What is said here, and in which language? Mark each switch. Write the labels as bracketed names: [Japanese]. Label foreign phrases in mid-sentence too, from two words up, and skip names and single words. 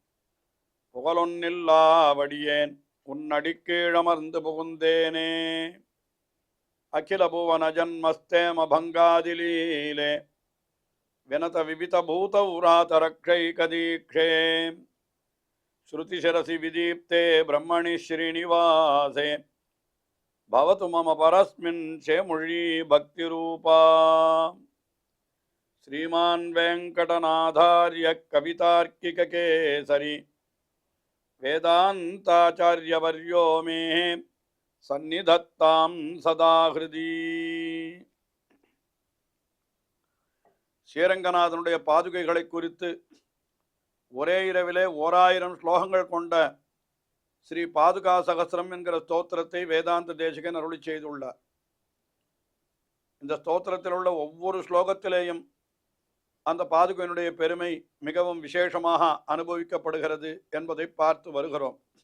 [Tamil] புகழொன்னில்லாவடியேன் உன்னடிக்கீழமர்ந்து புகுந்தேனே [Sanskrit] अखिल भुवन जन्मस्थेम भङ्गादिलीले विनत विविध भूतव्रातरक्षैकदीक्षे श्रुतिशिरसि विदीप्ते ब्रह्मणि श्रीनिवासे भवतु मम परस्मिन् शेमुषी भक्तिरूपा श्रीमान् वेंकटनाथार्य कवितार्किककेसरी वेदान्ताचार्यवर्यो मे सन्निधत्तां सदा हृदि [Tamil] ஸ்ரீரங்கநாதனுடைய பாதுகைகளை குறித்து ஒரே இரவிலே 1000 ஸ்லோகங்கள் கொண்ட ஸ்ரீ பாதுகா சகஸ்ரம் என்கிற ஸ்தோத்திரத்தை வேதாந்த தேசிகன் அருளி செய்துள்ளார். இந்த ஸ்தோத்திரத்தில் உள்ள ஒவ்வொரு ஸ்லோகத்திலேயும் அந்த பாதுகையினுடைய பெருமை மிகவும் விசேஷமாக அனுபவிக்கப்படுகிறது என்பதை பார்த்து வருகிறோம்.